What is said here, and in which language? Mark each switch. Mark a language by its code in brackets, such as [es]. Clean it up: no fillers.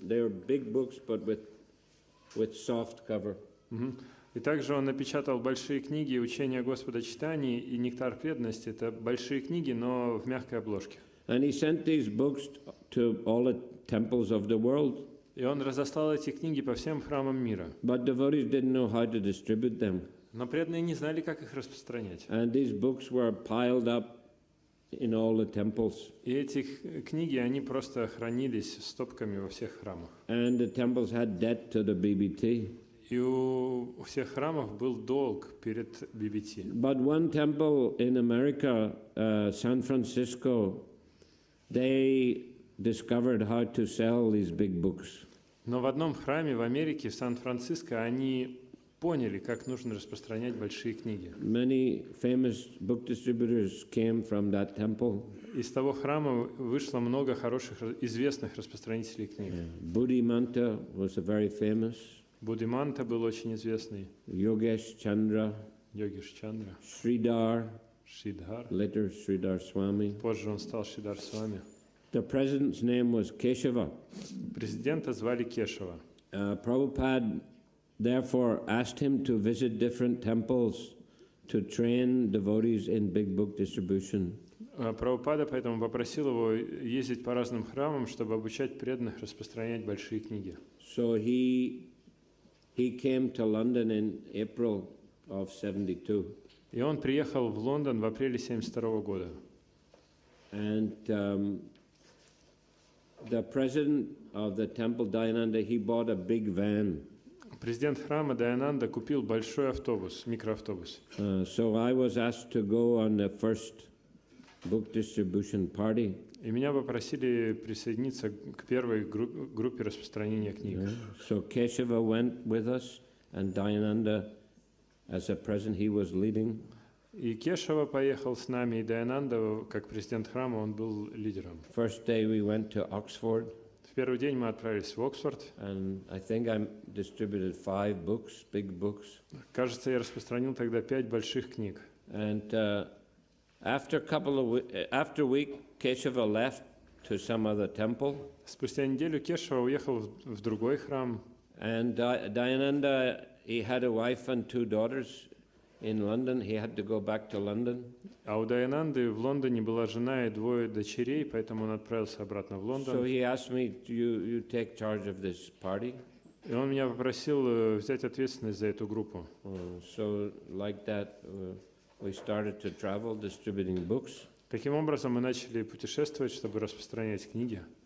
[en] They were big books, but with soft cover. [ru] И также он напечатал большие книги «Учения Господа Читания» и «Нектар преданности». Это большие книги, но в мягкой обложке. [en] And he sent these books to all the temples of the world. [ru] И он разослал эти книги по всем храмам мира. [en] But devotees didn't know how to distribute them. [ru] Но преданные не знали, как их распространять. [en] And these books were piled up in all the temples. [ru] И эти книги, они просто хранились стопками во всех храмах. [en] And the temples had debt to the BBT. [ru] И у всех храмов был долг перед BBT. [en] But one temple in America, San Francisco, they discovered how to sell these big books. [ru] Но в одном храме в Америке, в Сан-Франциско, они поняли, как нужно распространять большие книги. [en] Many famous book distributors came from that temple. [ru] Из того храма вышло много хороших, известных распространителей книг. [en] Buddhimanta was a very famous. [ru] Буддиманта был очень известный. [en] Yogesh Chandra. [ru] Йогеш Чандра. [en] Sridhar. [ru] Шридхар. [en] Later Sridhar Swami. [ru] Позже он стал Шридар Свами. [en] The president's name was Keshava. [ru] Президента звали Кешава. [en] Prabhupada therefore asked him to visit different temples to train devotees in big book distribution. [ru] Прабхупада поэтому попросил его ездить по разным храмам, чтобы обучать преданных распространять большие книги. [en] So he came to London in April of 72. [ru] И он приехал в Лондон в апреле 1972 года. [en] And the president of the temple, Dayananda, he bought a big van. [ru] Президент храма Dayananda купил большой автобус, микроавтобус. [en] So I was asked to go on the first book distribution party. [ru] И меня попросили присоединиться к первой группе распространения книг. [en] So Keshava went with us, and Dayananda as a president, he was leading. [ru] И Кешава поехал с нами, и Дайананда, как президент храма, он был лидером. [en] First day we went to Oxford, [ru] В первый день мы отправились в Оксфорд. [en] and I think I distributed 5 books, big books. [ru] Кажется, я распространил тогда 5 больших книг. [en] And after a week, Keshava left to some other temple, [ru] Спустя неделю Кешава уехал в другой храм. [en] and Dayananda, he had a wife and 2 daughters in London. He had to go back to London. [ru] А у Дайананды в Лондоне была жена и 2 дочерей, поэтому он отправился обратно в [en] So [ru] Лондон. [en] he asked me, you take charge of this party. [ru] И он меня попросил взять ответственность за эту группу. [en] So like that, we started to travel, distributing books. [ru] Таким образом, мы начали путешествовать, чтобы распространять книги.